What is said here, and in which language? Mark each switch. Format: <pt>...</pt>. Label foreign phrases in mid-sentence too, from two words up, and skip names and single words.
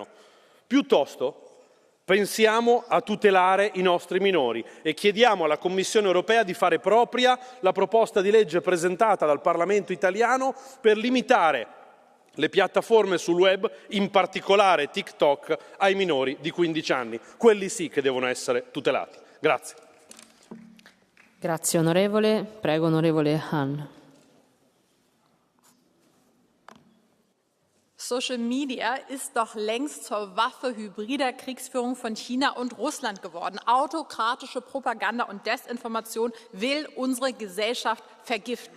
<it>Piuttosto pensiamo a tutelare i nostri minori e chiediamo alla Commissione europea di fare propria la proposta di legge presentata dal Parlamento italiano per limitare le piattaforme sul web, in particolare TikTok, ai minori di 15 anni. Quelli sì che devono essere tutelati. Grazie. Grazie onorevole. Prego onorevole Hahn.</it> <en>Social Media</en> <de>ist doch längst zur Waffe hybrider Kriegsführung von China und Russland geworden. Autokratische Propaganda und Desinformation will unsere Gesellschaft vergiften.</de>